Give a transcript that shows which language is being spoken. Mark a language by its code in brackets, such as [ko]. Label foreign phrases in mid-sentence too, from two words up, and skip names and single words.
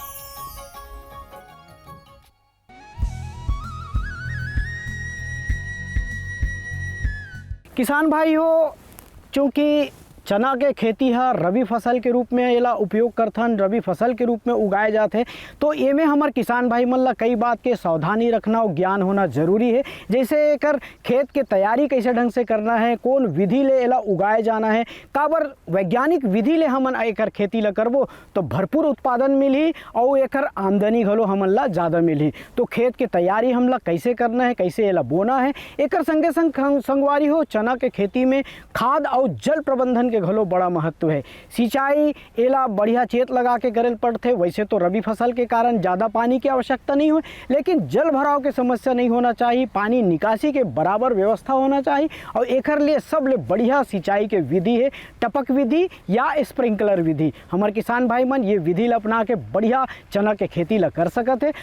[hne] किसान भाई हो, चूँकि चना के खेती है रबी फसल के रूप में एला उपयोग करथन, रबी फसल के रूप में उगाए जाते, तो ये में हमार किसान भाई मन ला कई बात के सावधानी रखना और ज्ञान होना जरूरी है। जैसे एकर खेत के तैयारी कैसे ढंग से करना है, कौन विधि ले एला उगाए जाना है, काबर वैज्ञानिक विधि ले हमन एकर खेती ला करबो तो भरपूर उत्पादन मिली और एकर आमदनी घलो हमन ला ज़्यादा मिली। तो खेत के तैयारी हम ला कैसे करना है, कैसे एला बोना है, एकर संगे संग संगवारी हो चना के खेती में खाद और जल प्रबंधन के घलो बड़ा महत्व है। सिंचाई एला बढ़िया चेत लगा के करल पड़ते। वैसे तो रबी फसल के कारण ज़्यादा पानी की आवश्यकता नहीं हो, लेकिन जल भराव के समस्या नहीं होना चाहिए, पानी निकासी के बराबर व्यवस्था होना चाहिए। और एकर लिए सबले बढ़िया सिंचाई के विधि है टपक विधि या स्प्रिंकलर विधि। हमारे किसान भाई मन ये विधि ला अपना के बढ़िया चना के खेती ला कर सकते है।